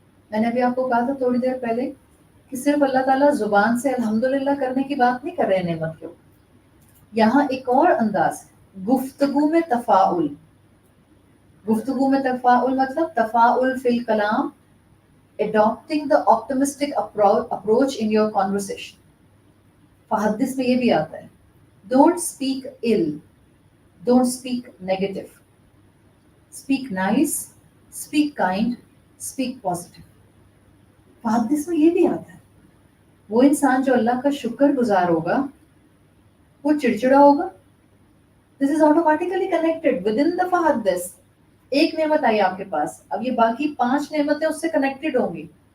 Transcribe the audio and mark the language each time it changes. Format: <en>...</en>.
<ur>میں نے ابھی آپ کو کہا تھا تھوڑی دیر پہلے کہ صرف اللہ تعالیٰ زبان سے الحمدللہ کرنے کی بات نہیں کر رہے نعمت کے اوپر. یہاں ایک اور انداز ہے گفتگو میں تفاعل. گفتگو میں تفاعل مطلب</ur> <ar>تفاعل فی الکلام،</ar> <en>adopting the optimistic approach in your conversation.</en> <ur>فحدث میں یہ بھی آتا ہے</ur> <en>don't speak ill, don't speak negative, speak nice, speak kind, speak positive.</en> <ur>فحدث میں یہ بھی آتا ہے وہ انسان جو اللہ کا شکر گزار ہوگا وہ چڑچڑا ہوگا.</ur> <en>This is automatically connected within the فحدث.</en> <ur>ایک نعمت آئی آپ کے پاس، اب یہ باقی 5 نعمتیں اس سے کنیکٹڈ ہوں گی.</ur>